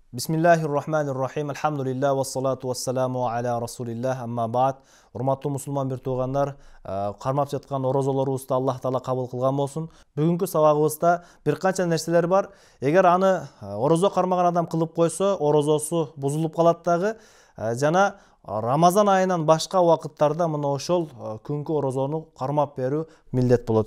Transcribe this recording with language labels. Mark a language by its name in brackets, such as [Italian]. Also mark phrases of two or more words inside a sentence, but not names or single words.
[Arabic] Bismillahirrahmanirrahim. الحمد لله والصلاة والسلام على رسول الله. أما بعد. [Kyrgyz] Урматтуу мусулман бир туугандар, кармап жаткан орозолорубузду Аллах Таала кабыл кылган болсун. Бүгүнкү сабагыбызда бир канча нерселер бар. Эгер аны орозо кармаган адам кылып койсо, орозосу бузулуп калат дагы. Жана Рамазан айынан башка убакыттарда мына ошол күнгү орозону кармап берүү милдет болот.